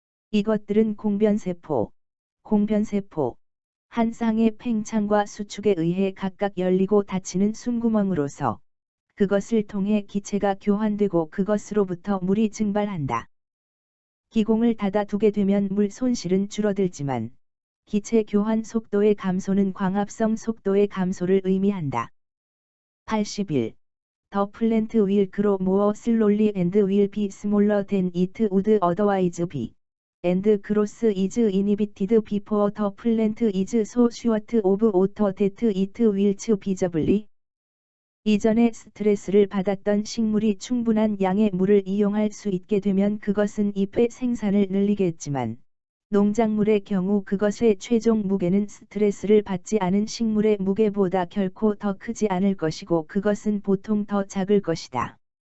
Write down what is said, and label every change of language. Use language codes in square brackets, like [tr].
[ko] 이것들은 공변세포, 한 쌍의 팽창과 수축에 의해 각각 열리고 닫히는 숨구멍으로서 그것을 통해 기체가 교환되고 그것으로부터 물이 증발한다. 기공을 닫아두게 되면 물 손실은 줄어들지만 기체 교환 속도의 감소는 광합성 속도의 감소를 의미한다. 81. [en] The plant will grow more slowly and will be smaller than it would otherwise be. And growth is inhibited before the plant is so short of water that it wilts visibly. [ko] 이전에 스트레스를 받았던 식물이 충분한 양의 물을 이용할 수 있게 되면 그것은 잎의 생산을 늘리겠지만 농작물의 경우 그것의 최종 무게는 스트레스를 받지 않은 식물의 무게보다 결코 더 크지 않을 것이고 그것은 보통 더 작을 것이다.